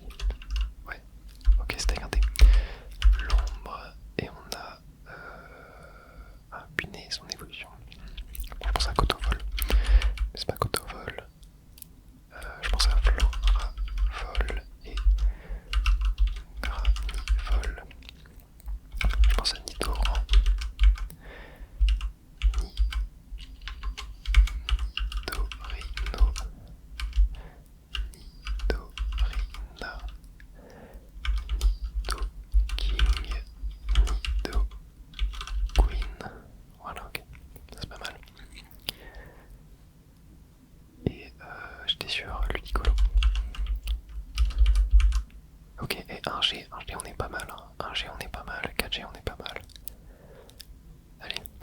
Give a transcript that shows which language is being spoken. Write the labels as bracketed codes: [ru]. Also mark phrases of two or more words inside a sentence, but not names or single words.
[fr] Ouais. Ok, c'est regardé. L'ombre. Et on a. Ah, punaise, son évolution. Bon, je pense à Kotovol. Mais c'est pas Kotovol. Je pense à Floravol et Granivol. Je pense à Nidoran. Nidorino. Nidorina. Nidoking. Nidoqueen. Voilà, ok. Ça c'est pas mal. Et j'étais sur Ludicolo. Ok, et 1G on est pas mal. Hein. 1G on est pas mal. 4G on est pas mal. Allez.